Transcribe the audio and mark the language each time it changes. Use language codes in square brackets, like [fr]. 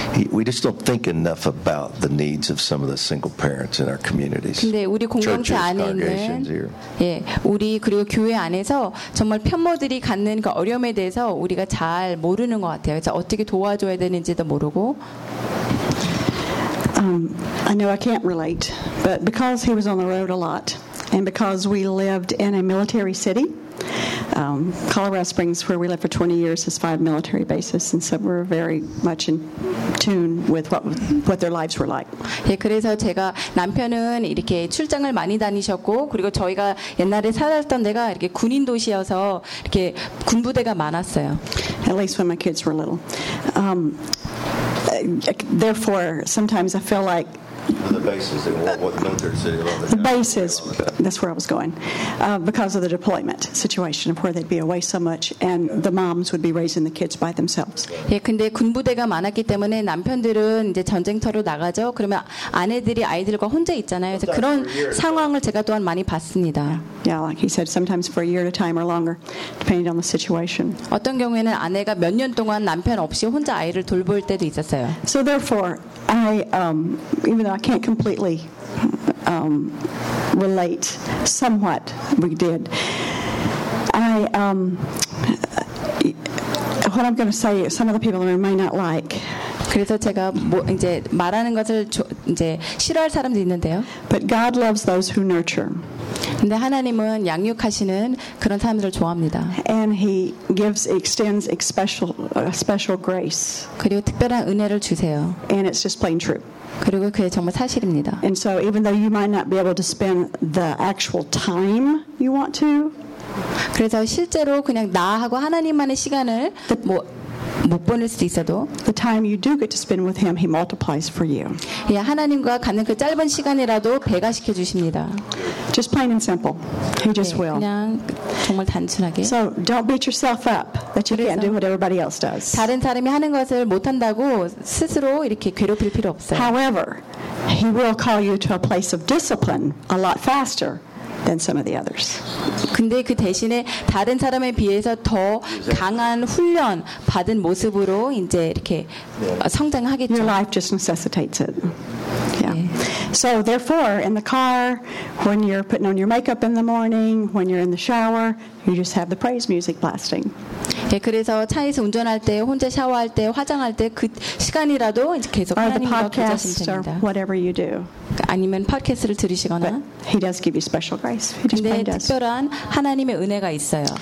[en] We just don't think enough about the needs of some of the single parents in our communities. [ko] 근데 우리 공동체 안에 있는 예, 우리 그리고 교회 안에서 정말 편모들이 갖는 그 어려움에 대해서 우리가 잘 모르는 것 같아요. 그래서 어떻게 도와줘야 되는지도 모르고. [en] I know I can't relate, but because he was on the road a lot, and because we lived in a military city. Colorado Springs, where we lived for 20 years, has 5 military bases, and so we're very much in tune with what their lives were like. [ko] 예, 그래서 제가 남편은 이렇게 출장을 많이 다니셨고, 그리고 저희가 옛날에 살았던 데가 이렇게 군인 도시여서 이렇게 군부대가 많았어요. [en] At least when my kids were little. Therefore, sometimes I feel like. The bases, that's where I was going. Because of the deployment situation of where they'd be away so much and the moms would be raising the kids by themselves. [ko] 예, 근데 군부대가 많았기 때문에 남편들은 이제 전쟁터로 나가죠. 그러면 아내들이 아이들과 혼자 있잖아요. 그래서 그런 상황을 제가 또한 많이 봤습니다. [en] Yeah, like he said, sometimes for a year at a time or longer, depending on the situation. [ko] 어떤 경우에는 아내가 몇 년 동안 남편 없이 혼자 아이를 돌볼 때도 있었어요. [en] So therefore, even though I can't completely relate somewhat we did, what I'm going to say, some of the people may not like. [ko] 그래서 제가 뭐 이제 말하는 것을 이제 싫어할 사람도 있는데요. [en] But God loves those who nurture. [ko] 근데 하나님은 양육하시는 그런 사람들을 좋아합니다. [en] And he gives extends a special grace. [ko] 그리고 특별한 은혜를 주세요. [en] And it's just plain true. [ko] 그리고 그게 정말 사실입니다. [en] And so even though you might not be able to spend the actual time you want to. [ko] 그래서 실제로 그냥 나하고 하나님만의 시간을 뭐 못 보낼 수도 있어도 [en] the time you do get to spend with him he multiplies for you. [ko] 예, 하나님과 갖는 그 짧은 시간이라도 배가 시켜 주십니다. [en] Just plain and simple. He just will. [ko] 그냥 정말 단순하게. [en] So don't beat yourself up that you can't do what everybody else does. [ko] 다른 사람이 하는 것을 못 한다고 스스로 이렇게 괴롭힐 필요 없어요. [en] However, he will call you to a place of discipline a lot faster. Than some of the others. [ko] 근데 그 대신에 다른 사람에 비해서 더 강한 훈련 받은 모습으로 이제 이렇게 성장하겠죠. [en] Your life just necessitates it. Yeah. So therefore, in the car, when you're putting on your makeup in the morning, when you're in the shower, you just have the praise music blasting. [ko] 예, 그래서 차에서 운전할 때, 혼자 샤워할 때, 화장할 때 그 시간이라도 이제 계속 하나님과 교제하시면 됩니다. [en] Or the podcast, or whatever you do. [ko] 아니면 팟캐스트를 들으시거나. [en] But he does give you special grace. He [ko] 근데 특별한 하나님의 은혜가 있어요.